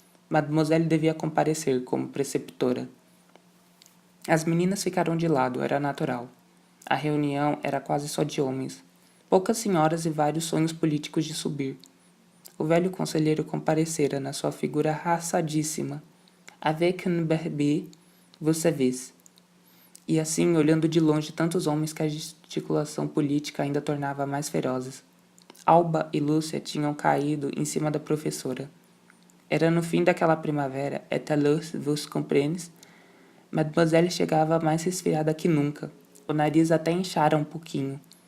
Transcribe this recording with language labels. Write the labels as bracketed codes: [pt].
[pt] Mademoiselle devia comparecer como preceptora. As meninas ficaram de lado, era natural. A reunião era quase só de homens. Poucas senhoras e vários sonhos políticos de subir. O velho conselheiro comparecera na sua figura raçadíssima. [fr] Avec un berber, vous savez. [pt] E assim, olhando de longe tantos homens que a gesticulação política ainda tornava mais ferozes. Alba e Lúcia tinham caído em cima da professora. Era no fim daquela primavera, [fr] et alors vous comprenez? [pt] Mademoiselle chegava mais resfriada que nunca. O nariz até inchara um pouquinho.